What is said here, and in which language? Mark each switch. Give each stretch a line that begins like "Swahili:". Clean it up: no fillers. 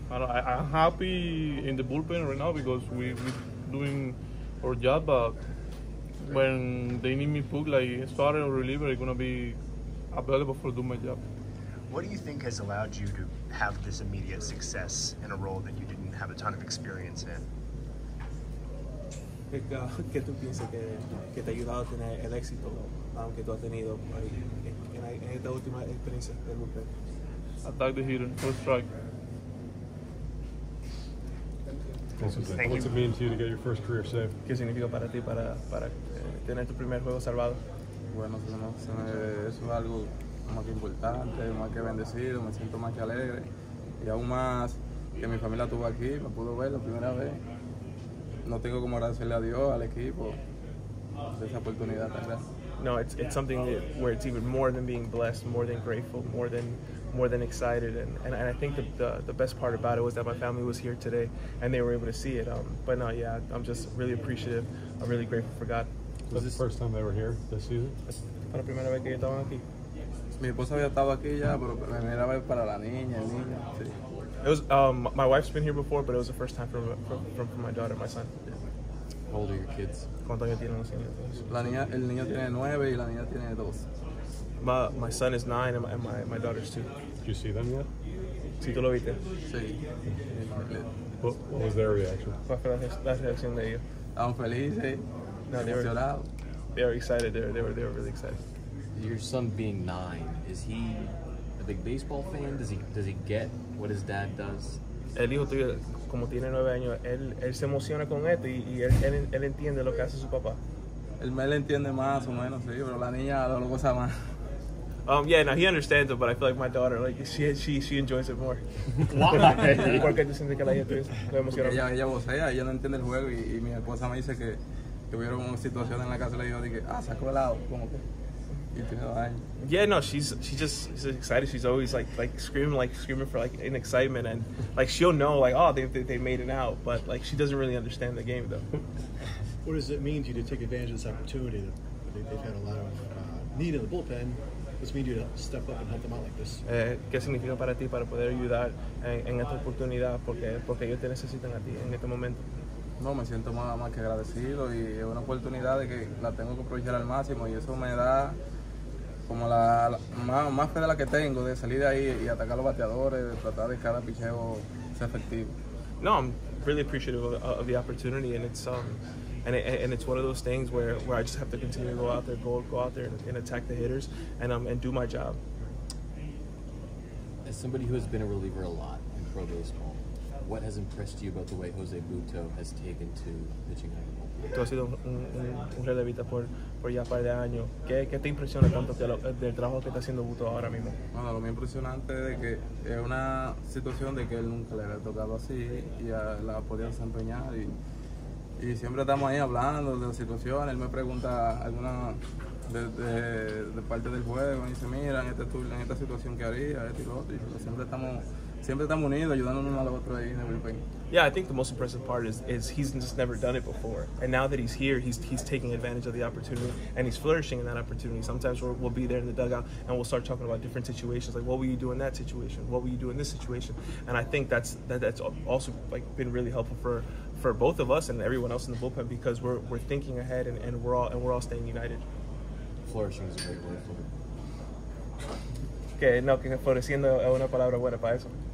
English: I'm happy in the bullpen right now because we're doing our job, but when they need me put like starter or reliever, I'm gonna be available for do my job. What do you think has allowed you to have this immediate success in a role that you didn't have a ton of experience in?
Spanish: ¿Qué tú piensas que te ha ayudado a tener el éxito que tú has tenido en esta última experiencia del bullpen?
English: Attack the hitter, first strike. What's it mean to you to get your first career save?
Spanish: ¿Qué significa para ti para tener tu primer juego salvado? Bueno, eso es algo más que importante, más que bendecido, me siento más que alegre y aún más que mi familia estuvo aquí, me pudo ver la primera vez. No tengo como agradecerle a Dios, al equipo, de esa oportunidad tan grande.
English: No, it's something where it's even more than being blessed, more than grateful, more than excited, and I think the best part about it was that my family was here today and they were able to see it. But no, yeah, I'm just really appreciative. I'm really grateful for God. Was this the first time they were here this season?
Spanish: ¿Fue la primera vez que estaban aquí? Mi esposa había estado aquí ya, pero la primera vez para la niña, el niño. Sí.
English: It was my wife's been here before, but it was the first time for my daughter, my son. How old are your kids?
Spanish: ¿Cuántos años tienen los niños? El niño tiene 9 y la niña tiene 2.
English: My son is 9 and my daughter's 2. Did you see them yet?
Spanish: ¿Sí tú lo viste? Sí.
English: What was their reaction?
Spanish: ¿Cuál fue la reacción de ellos? Estaban felices, emocionados.
English: They were excited. They were really excited. Your son being 9, is he a big baseball fan? Does he get what his dad does?
Spanish: El hijo tuyo, como tiene 9 años, él se emociona con esto y él entiende lo que hace su papá. El Mel entiende más o menos, sí, pero la niña lo goza más.
English: Yeah, no, he understands it, but I feel like my daughter, like she enjoys it more. Why?
Spanish: ¿Por qué tú sientes que la hija tuya lo emociona? Ella vocea, ella no entiende el juego y mi esposa me dice que hubieron una situación en la casa y le dijo que sacó helado, como que. Y tiene 2 años.
English: Yeah, no, she's excited. She's always like screaming for like in excitement, and like she'll know like, oh, they made it out, but like she doesn't really understand the game though. What does it mean to you to take advantage of this opportunity? They've had a lot of need in the bullpen. What does it mean to you to step up and help them out like this?
Spanish: ¿Qué significa para ti para poder ayudar en esta oportunidad? Porque ellos te necesitan a ti en este momento. No, me siento más que agradecido y es una oportunidad de que la tengo que aprovechar al máximo y eso me da como más fe de la que tengo de salir de ahí y atacar a los bateadores, de tratar de cada picheo sea efectivo.
English: No, I'm really appreciative of the opportunity, and it's one of those things where I just have to continue to go out there and attack the hitters and do my job. As somebody who has been a reliever a lot in pro baseball, what has impressed you about the way Jose Buttó has taken to pitching out of the bullpen?
Spanish: Tú has sido un relevista por ya un par de años. ¿Qué te impresiona tanto del trabajo que está haciendo Buttó ahora mismo? Bueno, lo más impresionante es que es una situación de que él nunca le había tocado así y la podía desempeñar y siempre estamos ahí hablando de la situación. Él me pregunta alguna de parte del juego y dice, mira, en esta situación que haría, esto y lo otro, y siempre estamos unidos, ayudándonos uno al otro ahí en el bullpen.
English: Yeah, I think the most impressive part is he's just never done it before, and now that he's here, he's taking advantage of the opportunity and he's flourishing in that opportunity. Sometimes we'll be there in the dugout and we'll start talking about different situations, like what will you do in that situation, what will you do in this situation, and I think that's also like been really helpful for both of us and everyone else in the bullpen because we're thinking ahead and we're all staying united. Flourishing is a great word for it.
Spanish: Que floreciendo es una palabra buena para eso.